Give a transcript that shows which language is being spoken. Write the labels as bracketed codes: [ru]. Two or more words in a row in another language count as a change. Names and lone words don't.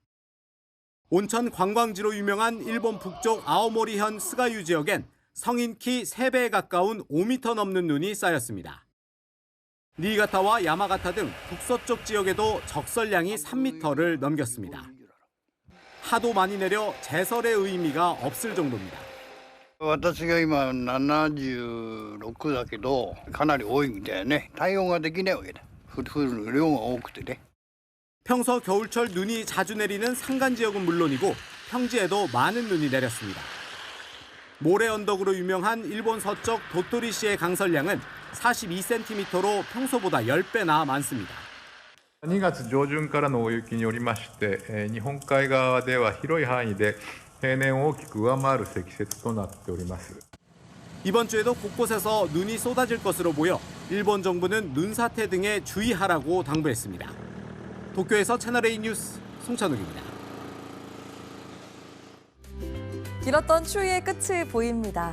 [ko] 온천 관광지로 유명한 일본 북쪽 아오모리현 스가유 지역엔 성인 키 3배에 가까운 5m 넘는 눈이 쌓였습니다. 니가타와 야마가타 등 북서쪽 지역에도 적설량이 3m를 넘겼습니다. 하도 많이 내려 제설의 의미가 없을 정도입니다. [ja] 私が今76だけどかなり多いみたいね。対応ができないわけだ。降る量が多くてね。 [ko] 평소 겨울철 눈이 자주 내리는 산간 지역은 물론이고 평지에도 많은 눈이 내렸습니다. 모래 언덕으로 유명한 일본 서쪽 도토리시의 강설량은 42cm로 평소보다 10배나 많습니다. [ja] 2 月上旬からの大雪によりまして、日本海側では広い範囲で平年を大きく上回る積雪となっております。 [ko] 이번 주에도 곳곳에서 눈이 쏟아질 것으로 보여 일본 정부는 눈 사태 등에 주의하라고 당부했습니다. 도쿄에서 채널A 뉴스 송찬욱입니다. 길었던 추위의 끝이 보입니다.